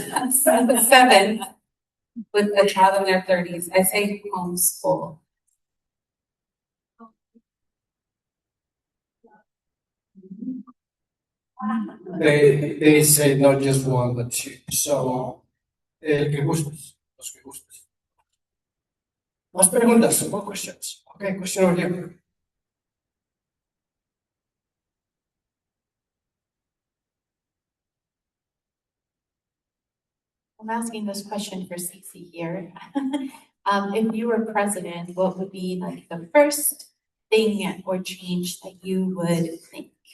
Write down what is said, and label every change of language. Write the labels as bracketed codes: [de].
[en] 7 with a child in their 30s. I say homeschool. They say not just one, but 2. [es] So, el que gustes, los que gustes. Más preguntas, [en] more questions. Okay, question over here. I'm asking this question for Cece here. If you were president, what would be like the first thing or change that you would think?